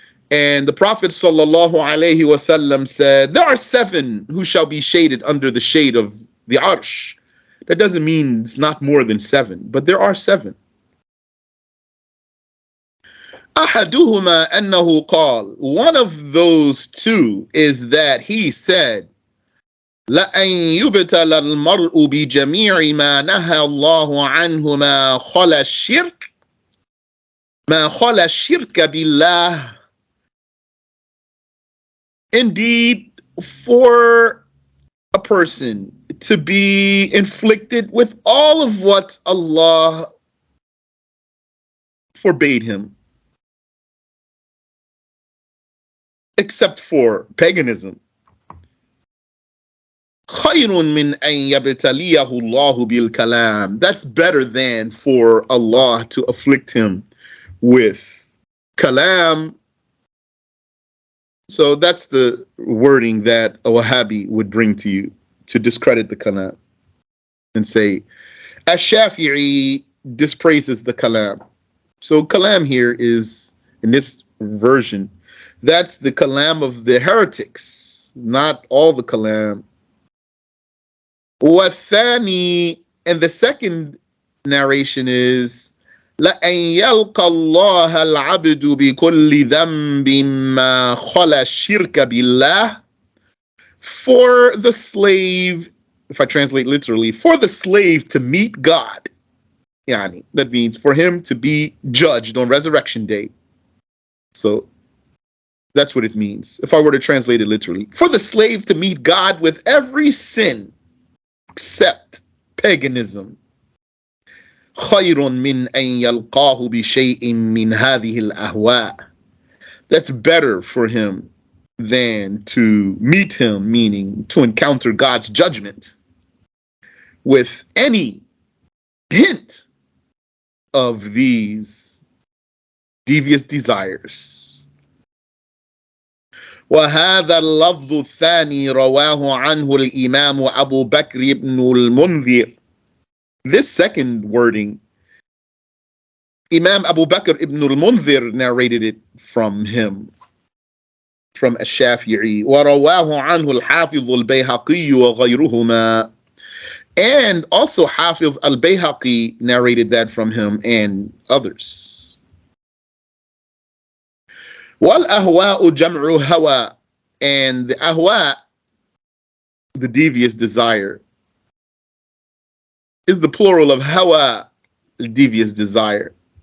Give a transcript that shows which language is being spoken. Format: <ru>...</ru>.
<en>And the Prophet sallallahu alaihi wasallam said, there are 7 who shall be shaded under the shade of the arsh. That doesn't mean it's not more than 7, but there are 7.</en> <ar>أحدهما أنه قال.</ar> <en>One of those two is that he said,</en> <ar>لأن يبتل المرء بجميع ما نهى الله عنه ما خلا الشرك ما خلا الشرك بالله.</ar> <en>Indeed, for a person to be inflicted with all of what Allah forbade him, except for paganism,</en> <ar>خَيْرٌ مِّنْ أَن يَبْتَلِيَهُ اللَّهُ بِالْكَلَامِ.</ar> <en>That's better than for Allah to afflict him with kalam. So that's the wording that a Wahhabi would bring to you to discredit the kalam and say, Ash-Shafi'i dispraises the kalam. So kalam here is, in this version, that's the kalam of the heretics, not all the kalam.</en> <ar>وَالثَّانِي,</ar> <en>and the second narration is,</en> <ar>لأن يلقى الله العبد بكل ذنب ما خلا الشرك بالله.</ar> <en>For the slave, if I translate literally, for the slave to meet God. Yani, that means for him to be judged on resurrection day. So that's what it means. If I were to translate it literally, for the slave to meet God with every sin except paganism.</en> <ar>خير من أن يلقاه بشيء من هذه الأهواء.</ar> <en>That's better for him than to meet him, meaning to encounter God's judgment with any hint of these devious desires.</en> <ar>وهذا اللفظ الثاني رواه عنه الإمام أبو بكر ibn al-Mundhir.</ar> <en>This second wording, Imam Abu Bakr ibn al-Mundhir narrated it from him, from Ash-Shafi'i.</en> <ar>ورواه عنه الحافظ البيهقي وغيرهما.</ar> <en>And also Hafiz al-Bayhaqi narrated that from him and others.</en> <ar>وَالْأَهْوَاءُ جَمْعُ هَوَى.</ar> <en>And the ahwa, the devious desire, is the plural of hawa, the devious desire.</en>